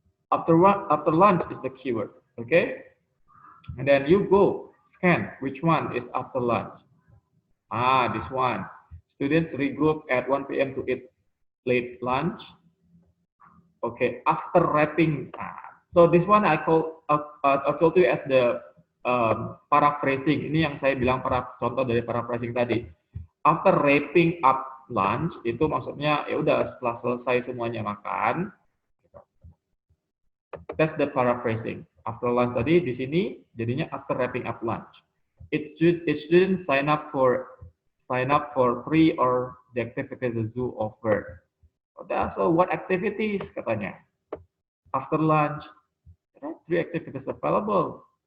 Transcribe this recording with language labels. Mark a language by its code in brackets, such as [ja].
[en] After lunch is the keyword, okay? And then you go scan which one is after lunch. This one. Students regroup at 1 p.m. to eat late lunch. Okay, after wrapping. So this one I told you as the paraphrasing. [id] Ini yang saya bilang contoh dari paraphrasing tadi. [en] After wrapping up lunch [id] itu maksudnya ya udah setelah selesai semuanya makan. [en] That's the paraphrasing. After lunch [id] tadi di sini jadinya [en] after wrapping up lunch. It shouldn't sign up for free or the activities the zoo offered. So what activities [id] katanya? [en] After lunch, there are 3 activities available.